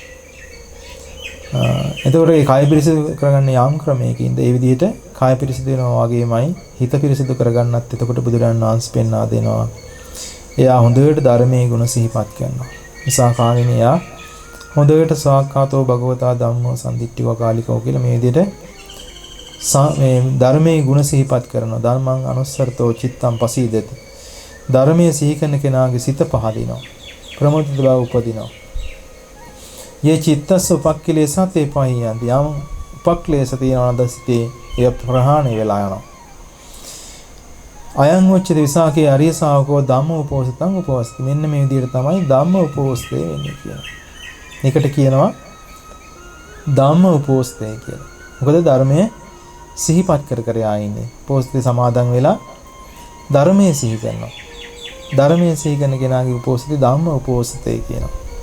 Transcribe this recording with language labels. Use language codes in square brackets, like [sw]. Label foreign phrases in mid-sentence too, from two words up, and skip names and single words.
[si] එතකොට මේ කය පිරිසිදු කරගන්න යම් ක්‍රමයකින්ද ඒ විදිහට කය පිරිසිදු වෙනවා වගේමයි හිත පිරිසිදු කරගන්නත් එතකොට බුදුරජාණන් වහන්සේ පෙන්වා දෙනවා. එයා හොඳට ධර්මයේ ගුණ සිහිපත් කරනවා. නිසා කාණිනේ එයා හොඳට [pi] සාක්කාතෝ භගවතා ධම්මෝ සම්දිට්ඨිව කාලිකෝ [si] කියලා මේ විදිහට මේ ධර්මයේ ගුණ සිහිපත් කරනවා. [pi] ධර්මං අනුස්සරතෝ චිත්තං පසීදති. [si] ධර්මයේ සිහි කරන කෙනාගේ සිත පහදිනවා. ප්‍රමුදිත බව උපදිනවා. [pi] යේ චිත්තස්ස උපක්ඛලේසතේ පහියන්ති. [si] යම් උපක්ලේශ තියනවාද සිතේ එය ප්‍රහාණය වෙලා යනවා. [pi] අයං උච්චති විසාකේ අරිය ශාවකෝ ධම්ම උපෝසතං උපවස්ති. [si] මෙන්න මේ විදිහට තමයි ධම්ම උපෝසතේ වෙන්නේ කියනවා. ඒකට කියනවා ධම්ම උපෝසතේ කියලා. මොකද ධර්මයේ සිහිපත් කර ඉන්නේ. උපෝසතේ සමාදන් වෙලා ධර්මයේ සිහි කරනවා. ධර්මයේ සිහි කරන කෙනාගේ උපෝසතේ ධම්ම උපෝසතේ කියනවා.